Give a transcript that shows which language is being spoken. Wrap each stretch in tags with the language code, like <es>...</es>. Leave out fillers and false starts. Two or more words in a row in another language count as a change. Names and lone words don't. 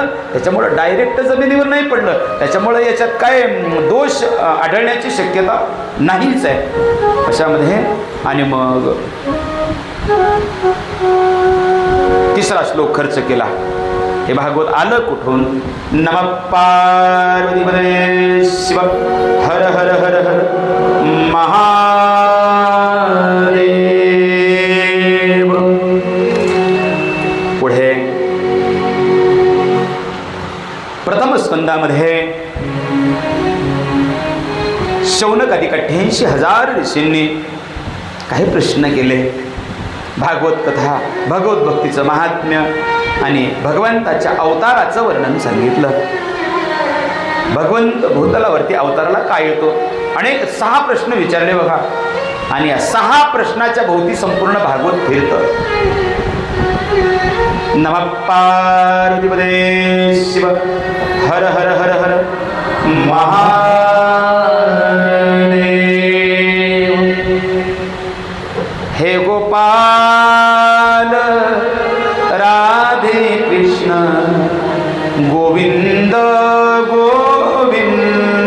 <mr>त्याच्यामुळं डायरेक्ट जमिनीवर नाही पडलं. त्याच्यामुळं याच्यात काय दोष आढळण्याची शक्यता नाहीच आहे अशामध्ये. आणि मग 3रा श्लोक खर्च केला. हे भागवत आलं कुठून.</mr> <sa>नमः पार्वतीपते शिव हर हर हर हर महादेव.</sa> <mr>पुढे प्रथम स्कंदामध्ये शौनकादी 88,000 ऋषींनी काही प्रश्न केले. भागवत कथा, भगवत भक्तीचं महात्म्य आणि भगवंताच्या अवताराचं वर्णन सांगितलं. भगवंत भूतलावरती अवताराला काय येतो. अनेक 6 प्रश्न विचारले बघा. आणि या 6 प्रश्नाच्या भोवती संपूर्ण भागवत फिरतं.</mr> <sa>नमः पार्वतीपते शिव हर हर हर हर महादेव.</sa> <mr>हे गोपाल राधे कृष्ण गोविंद गोविंद.</mr>